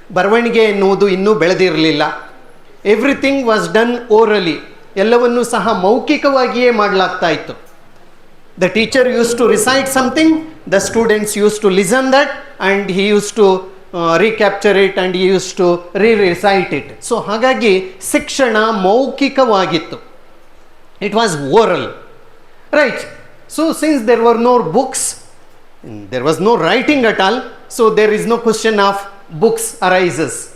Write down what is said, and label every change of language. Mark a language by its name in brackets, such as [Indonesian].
[Kannada] ಬರವಣಿಗೆ ಎನ್ನುವುದು ಇನ್ನೂ ಬೆಳೆದಿರಲಿಲ್ಲ. [English] everything was done orally, [Kannada] ಎಲ್ಲವನ್ನೂ ಸಹ ಮೌಖಿಕವಾಗಿಯೇ ಮಾಡಲಾಗ್ತಾ ಇತ್ತು. [English] The teacher used to recite something, the students used to listen that, and he used to recapture it and he used to re-recite it. [Kannada] So ಹಾಗಾಗಿ ಶಿಕ್ಷಣ ಮೌಖಿಕವಾಗಿತ್ತು. [English] It was oral, right? So since there were no books, there was no writing at all, so there is no question of books arises.